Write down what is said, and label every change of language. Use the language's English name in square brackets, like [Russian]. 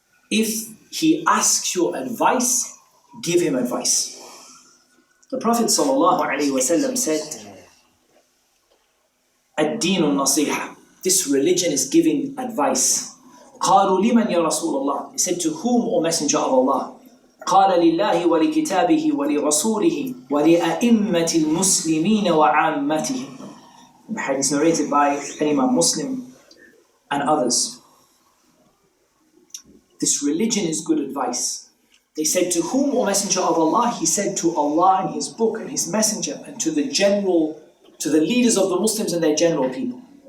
[English] If he asks your advice, give him advice. The Prophet ﷺ said, [Arabic] الدين النصيحة. [English] This religion is giving advice. [Arabic] قالوا لمن يا رسول الله? [English] He said, to whom, O Messenger of Allah? [Arabic] قال لله ولكتابه ولرسوله ولأئمة المسلمين وعامتهم. [English] The hadith is narrated by Imam Muslim and others. This religion is good advice. They said, to whom, O Messenger of Allah? He said, to Allah and His book and His Messenger, and to the leaders of the Muslims and their general people.